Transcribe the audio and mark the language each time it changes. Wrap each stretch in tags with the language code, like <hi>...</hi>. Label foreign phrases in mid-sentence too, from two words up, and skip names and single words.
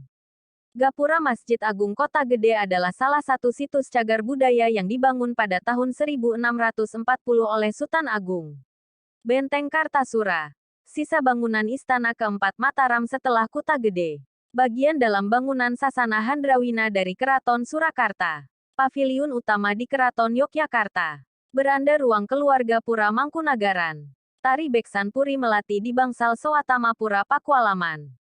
<id>Gapura Masjid Agung Kota Gede adalah salah satu situs cagar budaya yang dibangun pada tahun 1640 oleh Sultan Agung. Benteng Kartasura. Sisa bangunan Istana keempat Mataram setelah Kuta Gede. Bagian dalam bangunan Sasana Handrawina dari Keraton Surakarta. Paviliun utama di Keraton Yogyakarta. Beranda ruang keluarga Pura Mangkunagaran. Tari Beksan Puri Melati di Bangsal Sowatamapura Pakualaman.</id>